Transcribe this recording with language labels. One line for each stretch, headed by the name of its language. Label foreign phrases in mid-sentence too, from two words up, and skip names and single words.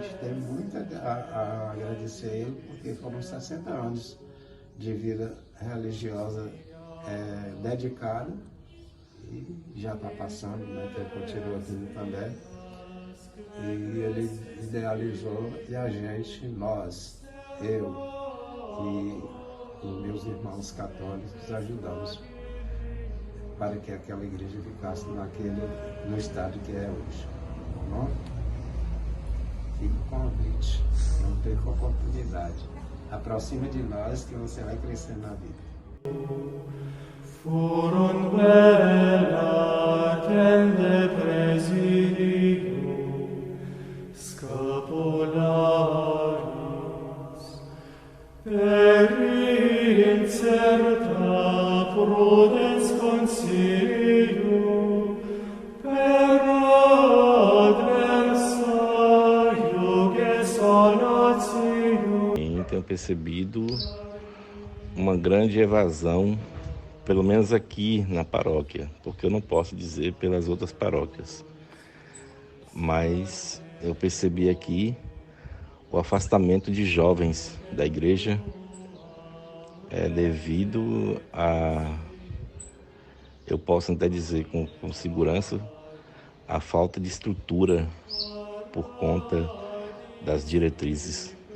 Portuguese: gente tem muito a agradecer a ele, porque foram 60 anos de vida religiosa dedicada, e já está passando, né, que ele continua tendo também, e ele idealizou, e a gente, nós, eu e os meus irmãos católicos ajudamos para que aquela igreja ficasse no estado que é hoje. Tá bom? convite. Não perca a oportunidade. Aproxima de nós que você vai crescer na vida.
Latin: Furunt bella tende presidio, scapularis, per incerta prudens consilio, per adversa iuge solatio.
Portuguese: Tenho percebido uma grande evasão, pelo menos aqui na paróquia, porque eu não posso dizer pelas outras paróquias, mas eu percebi aqui o afastamento de jovens da igreja devido a, eu posso até dizer com segurança, a falta de estrutura por conta das diretrizes.